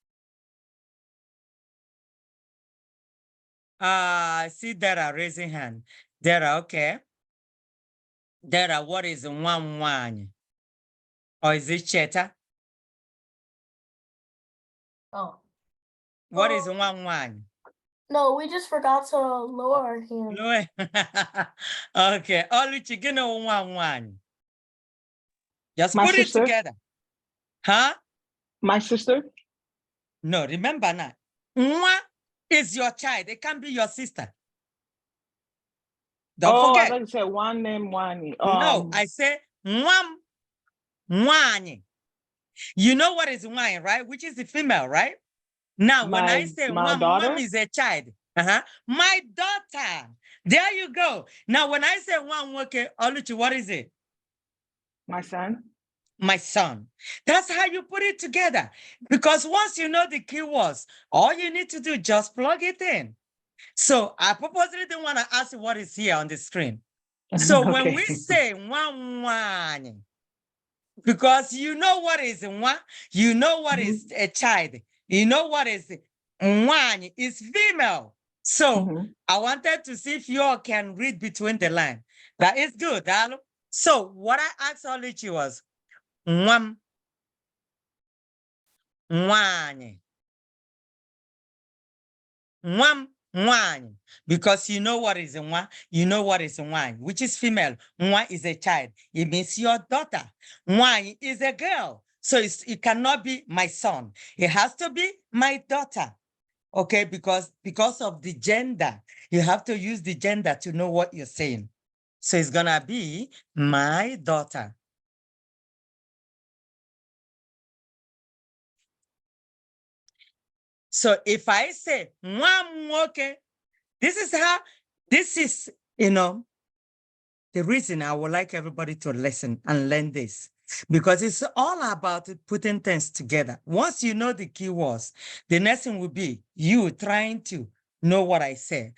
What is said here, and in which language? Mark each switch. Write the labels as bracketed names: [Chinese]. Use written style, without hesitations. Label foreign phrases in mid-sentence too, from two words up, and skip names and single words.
[English] See Dara raising hand. Dara, okay. Dara, what is [Igbo] nwam nwanye? [English] Or is it Cheta? Oh. What is [Igbo] nwam nwanye? [English] No, we just forgot to lower our hand. No. Okay. [Igbo] Oluchi, gịnị wụ nwam nwanye? [English] Just My put it sister. together. Huh? My sister. No, remember now. Nwa is your child. It can be your sister. Don't I forget. thought you said one name, one. No, I say [Igbo] nwam nwanye. [English] You know what is nwanye, right? Which is the female, right? Now, when I say my nwam, daughter. nwam is a child. My daughter. There you go. Now, when I say [Igbo] nwam nwoke, [English] Oluchi, what is it? My son. My son. That's how you put it together. Because once you know the keywords, all you need to do, just plug it in. So I purposely didn't want to ask you what is here on the screen. So when Okay. we say one, because you know what is one, you know what is a child, you know what is one is female. So I wanted to see if you all can read between the lines. That is good, Dalo. So what I asked Oluchi was one. [Igbo] Nwanyị. Nwam, nwanyị. [English] Because you know what is a nwa, you know what is a nwanyị, which is female. Nwa is a child. It means your daughter. Nwanyị is a girl. So it cannot be my son. It has to be my daughter. Okay, because of the gender, you have to use the gender to know what you're saying. So it's gonna be my daughter. So if I say [Igbo] nwa m nwoke, [English] this is, the reason I would like everybody to listen and learn this, because it's all about putting things together. Once you know the keywords, the next thing will be you trying to know what I say.